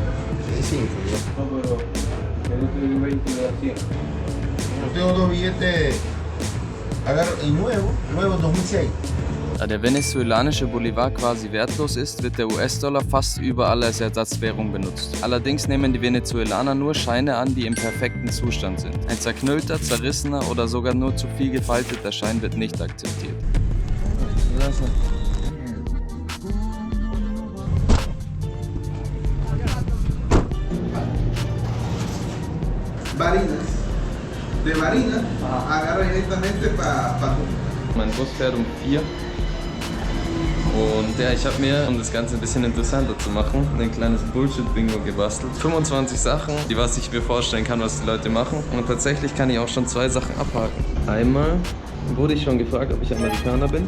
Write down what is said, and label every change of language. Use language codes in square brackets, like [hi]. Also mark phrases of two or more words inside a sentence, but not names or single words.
[de] Da der venezuelanische Bolivar quasi wertlos ist, wird der US-Dollar fast überall als Ersatzwährung benutzt. Allerdings nehmen die Venezuelaner nur Scheine an, die im perfekten Zustand sind. Ein zerknüllter, zerrissener oder sogar nur zu viel gefalteter Schein wird nicht akzeptiert. Barinas. [es] De Barinas agarra directamente para [de] Mein Bus fährt um 4. Und ja, ich habe mir, um das Ganze ein bisschen interessanter zu machen, ein kleines Bullshit-Bingo gebastelt. 25 Sachen, die was ich mir vorstellen kann, was die Leute machen. Und tatsächlich kann ich auch schon 2 Sachen abhaken. Einmal wurde ich schon gefragt, ob ich Amerikaner bin.